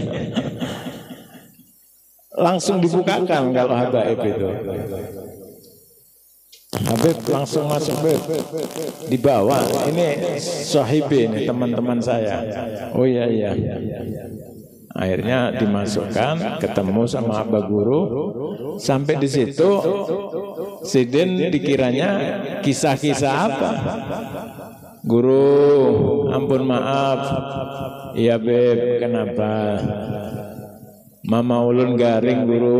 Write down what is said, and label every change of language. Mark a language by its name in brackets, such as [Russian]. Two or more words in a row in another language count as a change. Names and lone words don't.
[Indonesian] Langsung dibukakan kalau habaib itu. Habib langsung masuk Habib. Dibawa. Ini sahibi ini teman-teman saya. Oh iya. Akhirnya dimasukkan, ketemu sama Aba Guru. Sampai di situ Sidin dikiranya kisah-kisah apa? Guru, ampun maaf. Iya Beb, kenapa? [Banjar] Mama ulun garing Guru.